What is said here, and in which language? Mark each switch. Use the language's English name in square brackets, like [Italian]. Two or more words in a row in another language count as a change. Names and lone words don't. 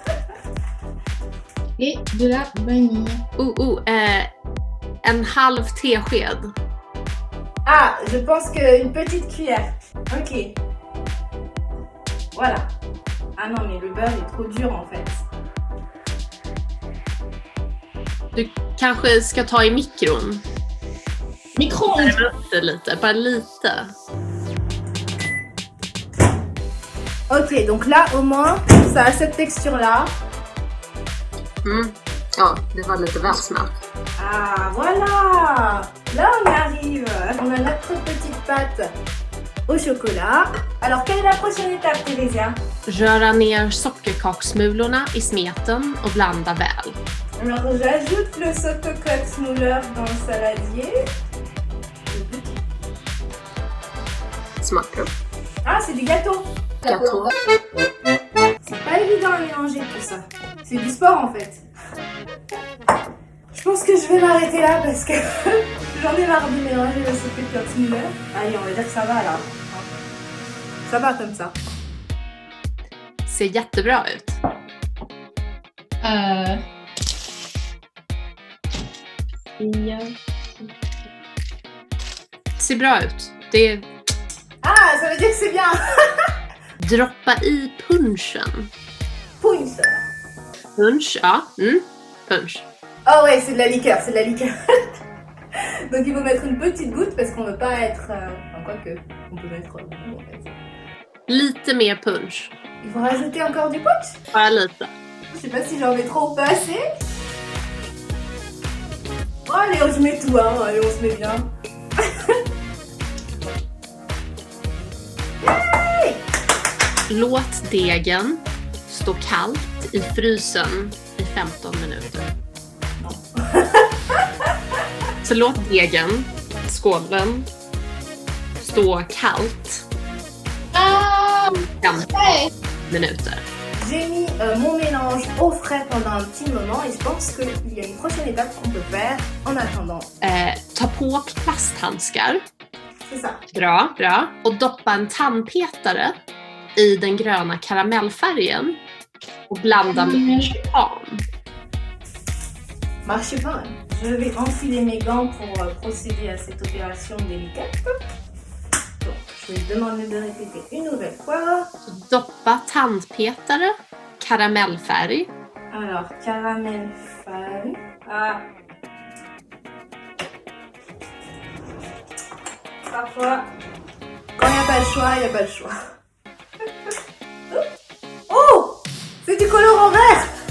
[French] Et de la vanille. [Swedish] En halv tesked. [French] Ah, je pense qu'une petite cuillère. Ok. Voilà. Ah non, mais le beurre est trop dur en fait. [Swedish] Du kanske ska ta i mikron. Mikron! Värma upp det lite, bara lite. [French] Ok, donc là au moins, ça a cette texture-là. [Swedish] Ja, det var lite väl snabbt. [French] Ah, voilà! Là on y arrive. On a notre petite pâte au chocolat. Alors, quelle est la prochaine étape, Theresia? [Swedish] Röra ner sockerkaksmulorna i smeten och blanda väl. [French] Alors, j'ajoute le sockerkaksmulor dans le saladier. [Swedish] Smakar. [French] Ah, c'est du gâteau. Gâteau. C'est pas évident à mélanger tout ça. C'est du sport en fait. Je pense que je vais m'arrêter là parce que j'en ai marre de mélanger le sockerkaksmulor. Allez, on va dire que ça va là. Ça va comme ça. [Swedish] Ser jättebra ut. Ser bra ut. Det [French] Ah, ça veut dire que c'est bien. [Swedish] droppa i punchen. Punch. Punch, ja. Punch. [French] Oh ouais, c'est de la liqueur, c'est de la liqueur. Donc il faut mettre une petite goutte parce qu'on veut pas être... enfin, quoique, on peut mettre... [Swedish] Lite mer punch. [French] Il faut rajouter encore du punch. [Swedish] Bara lite. [French] Je sais pas si j'en mets trop ou pas assez. Oh, allez, je mets tout, hein. Allez, on se met bien. [Swedish] Låt degen stå kallt i frysen i 15 minuter. Så låt degen, skålen, stå kallt i 15 minuter. [French] J'ai mis mon mélange au frais pendant un petit moment et je pense qu'il y a une prochaine étape qu'on peut faire en attendant. [Swedish] Ta på plasthandskar. [French] C'est ça. [Swedish] Bra, bra. Och doppa en tandpetare i den gröna karamellfärgen och blanda med marsipan. Marsipan. [French] Je vais enfiler mes gants pour procéder à cette opération délicate. Donc, je vais demander de répéter une nouvelle fois. [Swedish] Doppa tandpetare, karamellfärg. [French] Alors, caramellfärg. Ah. Parfois, quand il n'y a pas le choix, il n'y a pas le choix. Oh! C'est du colorant vert!